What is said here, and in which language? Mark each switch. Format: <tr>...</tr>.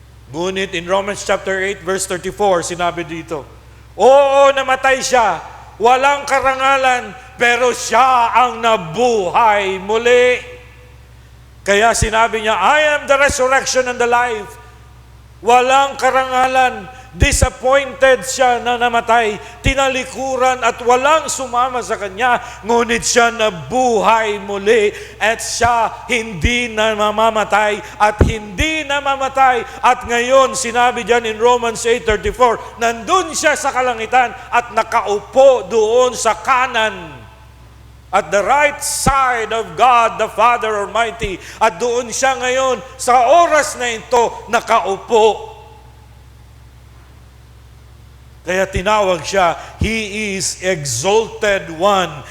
<tl>Ngunit in Romans chapter 8 verse 34, sinabi dito, oo, namatay siya, walang karangalan, pero siya ang nabuhay muli. Kaya sinabi niya,</tl> <en>I am the resurrection and the life.</en> <tl>Walang karangalan, disappointed siya na namatay, tinalikuran at walang sumama sa kanya, ngunit siya nabuhay muli at siya hindi na mamamatay at hindi na mamatay. At ngayon, sinabi dyan in Romans 8:34, nandun siya sa kalangitan at nakaupo doon sa kanan</tl> <en>at the right side of God, the Father Almighty.</en> <tl>At doon siya ngayon, sa oras na ito, nakaupo. Kaya tinawag siya,</tl> <en>He is exalted one.</en>